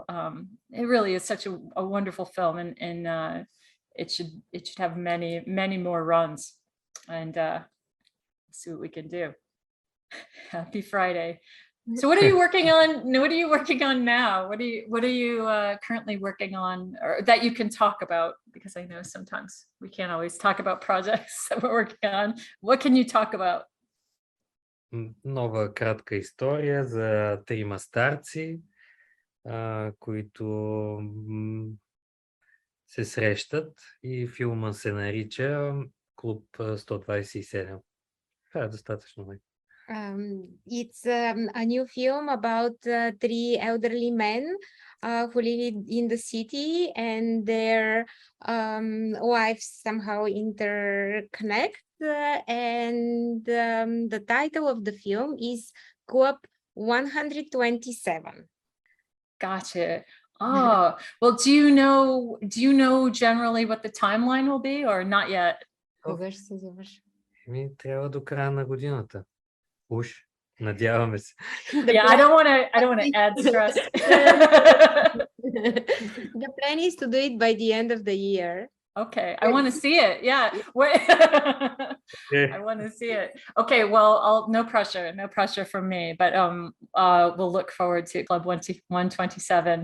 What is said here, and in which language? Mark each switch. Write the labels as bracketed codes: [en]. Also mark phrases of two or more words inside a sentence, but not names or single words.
[en] It really is such a wonderful film, and it should have many more runs, and see what we can do. Happy Friday. So what are you working on? What are you working on now? What are you currently working on, or that you can talk about? Because I know sometimes we can't always talk about projects that we're working on. What can you talk about? [bg] Нова кратка история за трима старци, които се срещат, и филма се нарича Клуб 127. Това е достатъчно. [en] It's a new film about three elderly men who live in the city, and their lives somehow interconnect. And the title of the film is Club 127. Gotcha. Oh, well, do you know generally what the timeline will be, or not yet? [bg] Трябва до края на годината. Уж, надяваме се. [en] Yeah, I don't want to add stress. The plan is to do it by the end of the year. Okay, I want to see it. Yeah. I want to see it. Okay, well, no pressure from me, but we'll look forward to Club 127.